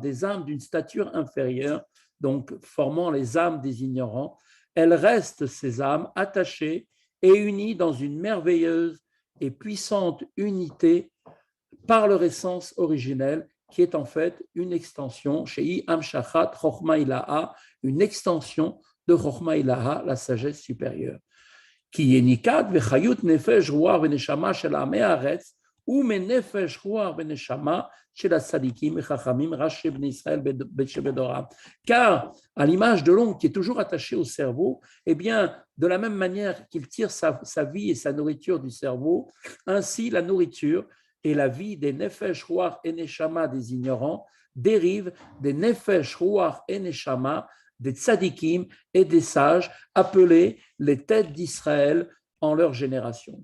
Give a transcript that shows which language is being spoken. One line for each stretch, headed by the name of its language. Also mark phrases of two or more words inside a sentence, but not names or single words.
French: des âmes d'une stature inférieure, donc formant les âmes des ignorants, elles restent, ces âmes, attachées et unies dans une merveilleuse et puissante unité par leur essence originelle, qui est en fait une extension,
Hebrew: שהיא המשכת חכמה עילאה,
French: une extension de
Hebrew: חכמה עילאה,
French: la sagesse supérieure.
Hebrew: כי יניקת וחיות נפש רוח ונשמה של עמי הארץ ומנפש רוח ונשמה של הצדיקים וחכמים ראשי בני ישראל שבדורם.
French: Car, à l'image de l'ongle qui est toujours attaché au cerveau, eh bien, de la même manière qu'il tire sa vie et sa nourriture du cerveau, ainsi la nourriture et la vie des
Hebrew: נפש רוח
French: et neshama des ignorants dérivent des
Hebrew: נפש רוח
French: et neshama des tzadikim et des sages appelés les têtes d'Israël en leur génération.